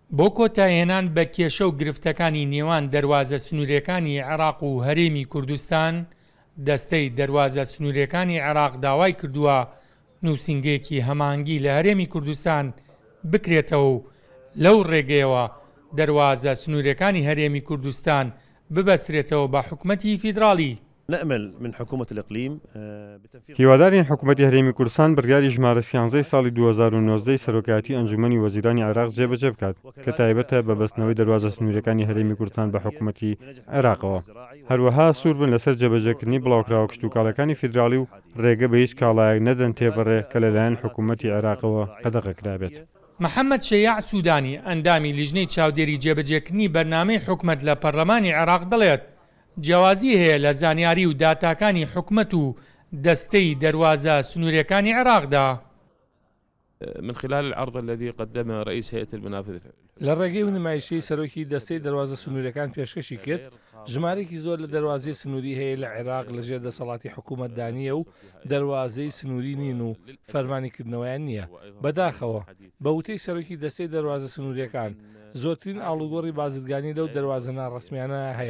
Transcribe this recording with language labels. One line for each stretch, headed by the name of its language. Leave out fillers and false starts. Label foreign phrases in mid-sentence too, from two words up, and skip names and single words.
Central Kurdish: بۆ کۆتایهێنان بە کێشە و گرفتەکانی نێوان دەروازە سنوورەکانی عێراق و هەرێمی کوردستان، دەستەی دەروازە سنوورەکانی عێراق داوای کردووە نووسینگەیەکی هەماهەنگی لە هەرێمی کوردستان بکرێتەوە و لەو ڕێگەیەوە دەروازە سنوورەکانی هەرێمی کوردستان ببەسرێتەوە بە حکومەتی فیدراڵی.
Arabic: نأمل من حكومة الإقليم
Central Kurdish: هیوادارین حکوومەتی هەرێمی کوردستان بڕیاری ژمارە 13 ساڵی 2019 سەرۆکایەتی ئەنجومەنی وەزیرانی عێراق جێبەجێ بکات کە تایبەتە بە بەستنەوەی دەروازە سنوورەکانی هەرێمی کوردستان بە حکوومەتی عێراقەوە. هەروەها سوور بن لەسەر جێبەجێکردنی بڵاوکراوە کشتوکاڵەکانی فیدراڵی و ڕێگە بە هیچ کاڵایەک نەدەن تێبەڕێ کە لەلایەن حکوومەتی عێراقەوە قەدەغەکرابێت. محەممەد شەیاع سوودانی ئەندامی لیژنەی چاودێری جێبەجێکردنی بەرنامەی حکومەت لە پەرلەمانی عێراق دەڵێت جیاوازی هەیە لە زانیاری و داتاکانی حکومەت و دەستەی دەروازە سنوورەکانی عێراقدا.
Arabic: من خلال العرض الذي قدمه رئيس هيئة المنافذ
Central Kurdish: لە ڕێگەی و نمایشەی سەرۆکی دەستەی دەروازە سنوورەکان پێشکەشی کرد، ژمارەی زۆر لە دەروازەی سنووری هەیە لە عێراق لەژێر دەسەڵاتی حکوومەتدانیە و دەروازەی سنووری نین و فەرمانیکردنەوەیان نییە. بەداخەوە بە وتەی سەرۆکی دەستەی دەروازە سنووریەکان زۆرترین ئاڵوگۆڕی بازرگانی لەو دەروازە ناڕەسمیانە هەیە.